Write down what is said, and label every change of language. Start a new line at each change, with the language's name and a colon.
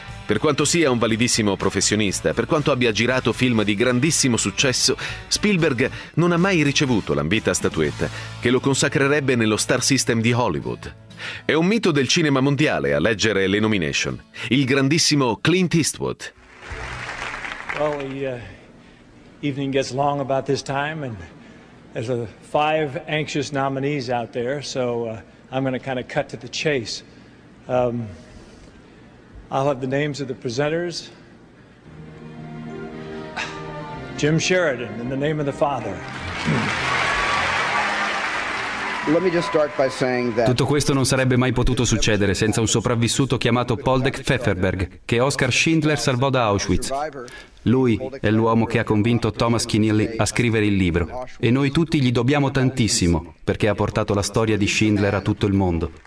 Italian: Per quanto sia un validissimo professionista, per quanto abbia girato film di grandissimo successo, Spielberg non ha mai ricevuto l'ambita statuetta che lo consacrerebbe nello star system di Hollywood. È un mito del cinema mondiale a leggere le nomination. Il grandissimo Clint Eastwood.
English: Well, the evening gets long about this time, and there's five anxious nominees out there, so I'm going to kind of cut to the chase. I'll have the names of the presenters. Jim Sheridan, in the name of the Father.
Italian: Tutto questo non sarebbe mai potuto succedere senza un sopravvissuto chiamato Paul Dick Pfefferberg, che Oscar Schindler salvò da Auschwitz. Lui è l'uomo che ha convinto Thomas Keneally a scrivere il libro. E noi tutti gli dobbiamo tantissimo, perché ha portato la storia di Schindler a tutto il mondo.